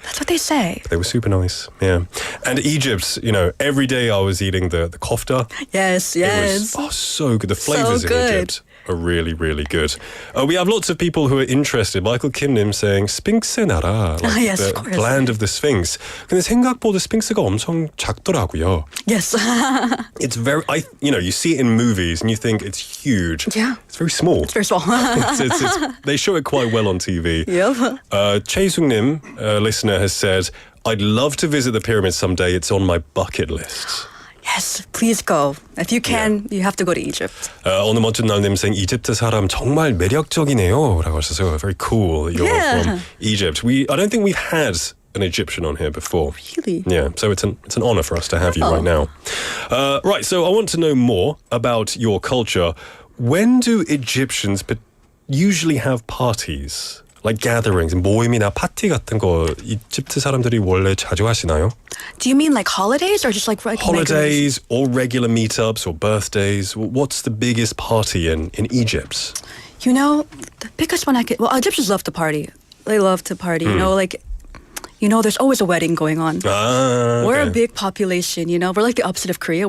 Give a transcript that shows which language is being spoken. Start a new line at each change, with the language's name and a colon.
English: That's what they say. They were super nice, yeah. And Egypt, you know, every day I was eating the kofta. Yes. It was so good. The flavors in Egypt are really, really good. We have lots of people who are interested. Michael Kimnim saying
Korean: 스핑크의 나라,
English: like yes, the of course. land of the Sphinx.
Korean: 근데 생각보다 스핑크가 엄청 작더라고요.
English: Yes. It's very, you see it in movies and you think it's huge. Yeah. It's very small. It's very small. They show it quite well on TV. Yep. Chae Sung-nim, a listener, has said, I'd love to visit the pyramids someday. It's on my bucket list. Yes, please go. If you can, you have to go to Egypt.
Korean: 어느 멋진 날님
English: saying
Korean: 이집트 사람 정말 매력적이네요. 라고 하셔서
English: very cool that you're from Egypt. I don't think we've had an Egyptian on here before. Really? Yeah, so it's an honor for us to have you right now. Right, so I want to know more about your culture. When do Egyptians usually have parties? Like gatherings,
Korean: 모임이나 파티 같은 거 이집트 사람들이 원래 자주 하시나요?
English: Do you mean like holidays or just like holidays or regular meetups or birthdays? What's the biggest party in Egypt? You know, the biggest one Egyptians love to party. They love to party. You know, there's always a wedding going on. We're a big population, you know. We're like the opposite of Korea.